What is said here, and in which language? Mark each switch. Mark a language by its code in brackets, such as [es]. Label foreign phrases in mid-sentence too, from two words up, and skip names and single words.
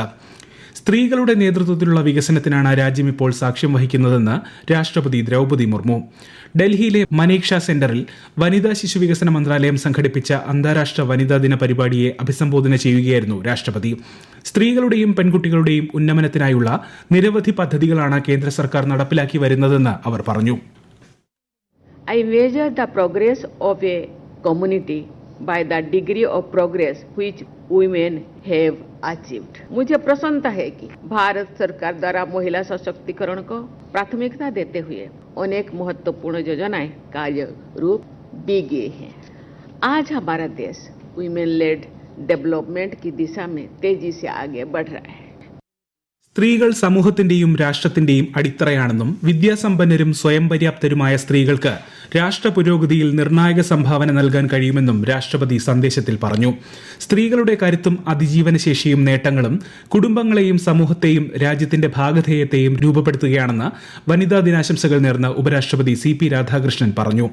[ml] സ്ത്രീകളുടെ നേതൃത്വത്തിലുള്ള വികസനത്തിനാണ് രാജ്യം ഇപ്പോൾ സാക്ഷ്യം വഹിക്കുന്നതെന്ന് രാഷ്ട്രപതി ദ്രൗപദി മുർമു. ഡൽഹിയിലെ മനേക്ഷ സെന്ററിൽ വനിതാ ശിശു വികസന മന്ത്രാലയം സംഘടിപ്പിച്ച അന്താരാഷ്ട്ര വനിതാ ദിന പരിപാടിയെ അഭിസംബോധന ചെയ്യുകയായിരുന്നു രാഷ്ട്രപതി. സ്ത്രീകളുടെയും പെൺകുട്ടികളുടെയും ഉന്നമനത്തിനായുള്ള നിരവധി പദ്ധതികളാണ് കേന്ദ്ര സർക്കാർ നടപ്പിലാക്കി വരുന്നതെന്ന് അവർ പറഞ്ഞു. [en] I measure the progress of a community by the degree of progress which women have achieved. [hi] मुझे प्रसन्नता है कि भारत सरकार द्वारा महिला सशक्तिकरण को प्राथमिकता देते हुए अनेक महत्वपूर्ण योजनाएं कार्य रूप दी गई हैं. आज हमारा देश [en] women led development [hi] की दिशा में तेजी से आगे बढ़ रहा है. [ml] സ്ത്രീകൾ സമൂഹത്തിന്റെയും രാഷ്ട്രത്തിന്റെയും അടിത്തറയാണെന്നും വിദ്യാസമ്പന്നരും സ്വയം പര്യാപ്തരുമായ സ്ത്രീകൾക്ക് രാഷ്ട്ര പുരോഗതിയിൽ നിർണായക സംഭാവന നൽകാൻ കഴിയുമെന്നും രാഷ്ട്രപതി സന്ദേശത്തിൽ പറഞ്ഞു. സ്ത്രീകളുടെ കരുത്തും അതിജീവനശേഷിയും നേട്ടങ്ങളും കുടുംബങ്ങളെയും സമൂഹത്തെയും രാജ്യത്തിന്റെ ഭാഗധേയത്തെയും രൂപപ്പെടുത്തുകയാണെന്ന് വനിതാ ദിനാശംസകൾ നേർന്ന് ഉപരാഷ്ട്രപതി CP രാധാകൃഷ്ണൻ പറഞ്ഞു.